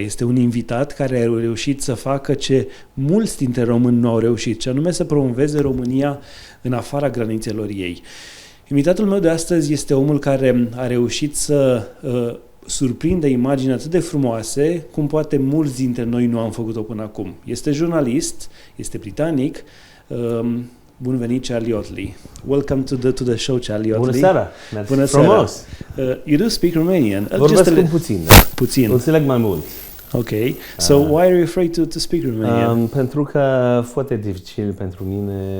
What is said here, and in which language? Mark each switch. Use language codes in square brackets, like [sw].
[ro] Este un invitat care a reușit să facă ce mulți dintre români nu au reușit, ce anume să promoveze România în afara granițelor ei. Invitatul meu de astăzi este omul care a reușit să surprinde imagini atât de frumoase cum poate mulți dintre noi nu am făcut-o până acum. Este jurnalist, este britanic. Bun venit, Charlie Ottley. [en] Welcome to the show, Charlie Ottley. [ro] Bună seara. Bună seara. [en] You do speak Romanian. [ro] Vorbesc puțin. Puțin. Înțeleg mai mult. [en] Okay. So why are you afraid to speak Romanian? [ro] Pentru că foarte dificil pentru mine.